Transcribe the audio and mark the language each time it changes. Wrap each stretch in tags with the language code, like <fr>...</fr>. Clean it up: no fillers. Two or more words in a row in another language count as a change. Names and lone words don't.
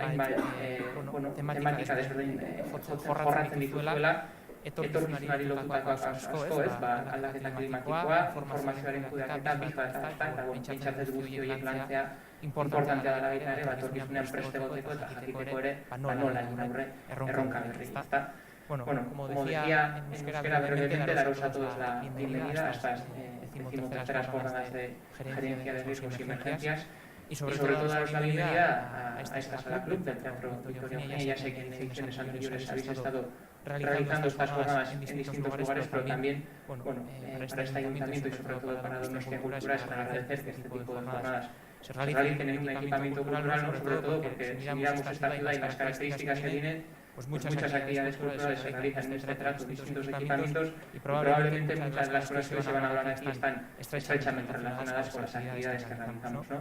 <eu>hainbat tematika desberdin jorratzen dituzuela, etorkizunari lotutako asko, ez, aldaketa klimatikoa, informazioaren kudeaketa, bizka eta pentsatzen dut guzti horiek lantzea importantea dela baita ere, etorkizunean preste egoteko eta jakiteko ere, nola egin aurre erronka berri, ezta.</eu> <es>Bueno, como decía en euskera brevemente, daros a todos la bienvenida a estas 13ª jornadas de gerencia de riesgos y emergencias y sobre todo daros la bienvenida a esta sala club del Teatro Victoria Eugenia. Ya sé que en ediciones anteriores habéis estado realizando estas jornadas en distintos lugares, pero también para este ayuntamiento y sobre todo para Donostia Cultura es agradecer que este tipo de jornadas se realicen en un equipamiento cultural, no sobre todo porque si miramos esta ciudad y las características que tiene, pues muchas actividades culturales se realizan en este teatro, distintos equipamientos, y probablemente muchas de las cosas que se van a hablar aquí están estrechamente relacionadas con las actividades que realizamos, ¿no?</es>